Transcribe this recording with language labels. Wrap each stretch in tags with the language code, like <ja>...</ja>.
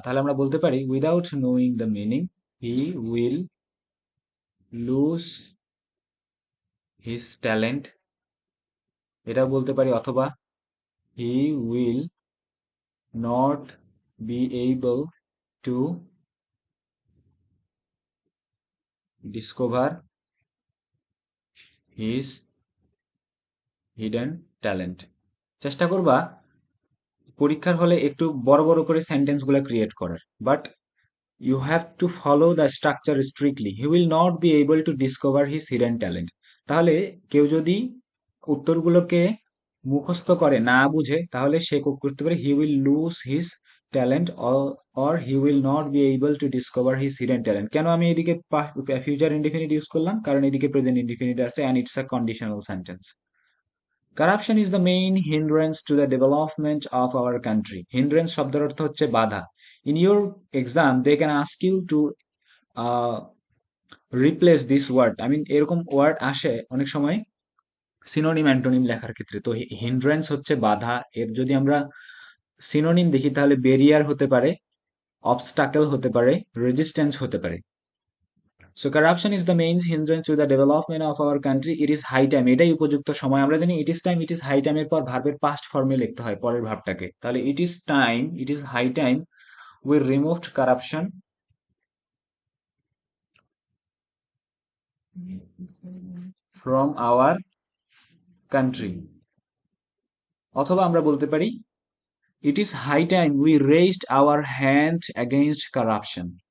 <bn>তাহলে আমরা বলতে পারি</bn> <en>without knowing the meaning he will lose his talent,</en> <bn>এটাও বলতে পারি, অথবা</bn> <en>He will not be able to discover his hidden talent.</en> <bn>চেষ্টা করবা পরীক্ষার হলে একটু বড় বড় করে সেন্টেন্স গুলা ক্রিয়েট করার, but</bn> <en>you have to follow the structure strictly. He will not be able to discover his hidden talent.</en> <bn>তাহলে কেউ যদি উত্তরগুলোকে মুখস্থ করে না বুঝে, তাহলে সে করতে পারে</bn> <en>he will lose his talent, or he will not be able to discover his hidden talent.</en> <bn>কেন আমি এদিকে ফিউচার ইনডিফিনিট ইউজ করলাম? কারণ এদিকে প্রেজেন্ট ইনডিফিনিট আছে</bn> <en>and it's a conditional sentence. Corruption is the main hindrance to the development of our country.</en> <bn>Hindrance শব্দের অর্থ হচ্ছে বাধা।</bn> <en>In your exam, they can ask you to uh, replace this word.</en> <bn>I mean, এরকম word আসে অনেক সময় synonym antonym লেখার ক্ষেত্রে। তো হিন্ড্রেন্স হচ্ছে বাধা, এর যদি আমরা সিনোনিম দেখি তাহলে বেরিয়ার হতে পারে, অবস্টাকল হতে পারে, রেজিস্ট্যান্স হতে পারে।</bn> <en>So corruption is the main hindrance to the development of our country. It is high time.</en> <bn>এটাই উপযুক্ত সময়। আমরা জানি</bn> <en>it is time, it is high time</en> <bn>এর পর ভার্বের পাস্ট ফর্মে লিখতে হয় পরের ভার্বটাকে। তাহলে</bn> <en>it is time, it is high time we removed corruption from our country.</en> <bn>অথবা আমরা বলতে পারি</bn> <en>it is high time we raised our hand against corruption.</en>